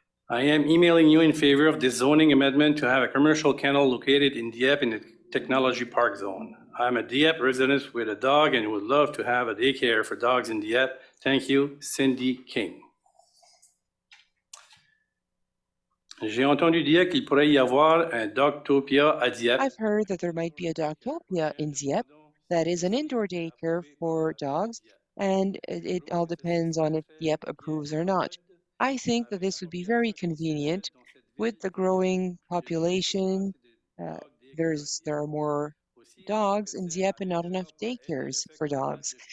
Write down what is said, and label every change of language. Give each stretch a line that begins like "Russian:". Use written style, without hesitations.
English: I am emailing you in favor of this zoning amendment to have a commercial kennel located in Dieppe in the technology park zone. I'm a Dieppe resident with a dog and would love to have a daycare for dogs in Dieppe. Thank you, Cindy King.
French: J'ai entendu dire qu'il pourrait y avoir un Dogtopia à Dieppe.
English: I've heard that there might be a Dogtopia in Dieppe that is an indoor daycare for dogs, and it all depends on if Dieppe approves or not. I think that this would be very convenient with the growing population. There are more dogs in Dieppe and not enough daycares for dogs.